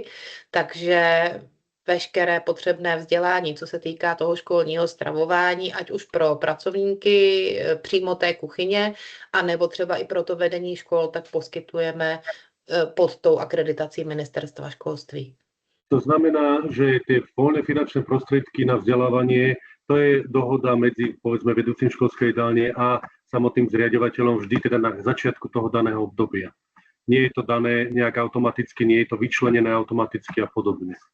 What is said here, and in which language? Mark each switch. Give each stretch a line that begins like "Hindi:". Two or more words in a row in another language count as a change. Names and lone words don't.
Czech: Takže veškeré potřebné vzdělání, co se týká toho školního stravování, ať už pro pracovníky přímo té kuchyně, anebo třeba i pro to vedení škol, tak poskytujeme pod tou akreditací Ministerstva školství.
Slovak: To znamená, že tie voľné finančné prostriedky na vzdelávanie, to je dohoda medzi, povedzme, vedúcim školskej jedálne a samotným zriaďovateľom vždy teda na začiatku toho daného obdobia. Nie je to dané nejak automaticky, nie je to vyčlenené automaticky a podobne.